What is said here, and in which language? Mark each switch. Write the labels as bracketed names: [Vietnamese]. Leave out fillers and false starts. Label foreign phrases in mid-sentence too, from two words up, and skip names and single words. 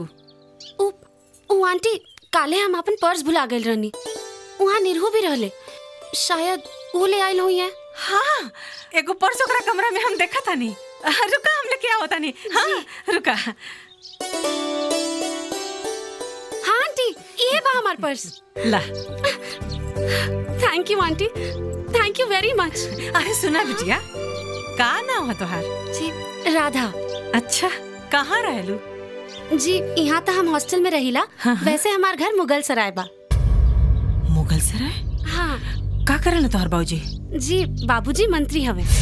[Bhojpuri] उ आंटी, काले हम अपन पर्स भुला गए रहनी, वहाँ निरहु भी रहले, शायद वो ले आइल हुई है। हाँ एगो पर्स ओकरा कमरा में हम देखा था नहीं। रुका हम लेके आओ तानी। हाँ रुका। हाँ आंटी, ये बा हमार पर्स। ला। [English] thank you aunty, thank you very much. [Bhojpuri] अरे सुना बिटिया, का नाम है तोहार? जी राधा। अच्छा कहाँ रहलू? जी यहाँ तो हम हॉस्टल में रहिला। हाँ। वैसे हमार घर मुगल सराय बा। मुगल सराय? हाँ। का करल तोहर बाबूजी? जी बाबूजी मंत्री हवे।